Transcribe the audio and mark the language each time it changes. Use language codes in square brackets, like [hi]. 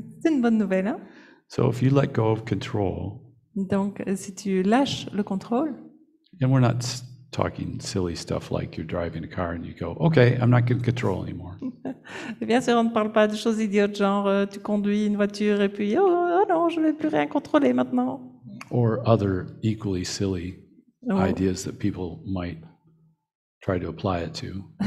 [fr] C'est une bonne nouvelle, hein? [en] So if you let go of control, [fr] Donc si tu lâches le contrôle, [en] and we're not talking silly stuff like you're driving a car and you go, okay, I'm not going to control anymore. [fr] et bien sûr on ne parle pas de choses idiotes genre tu conduis une voiture et puis oh non, je ne vais plus rien contrôler maintenant. [en] Or other equally silly [fr] Ou [en] ideas that people might try to apply it to.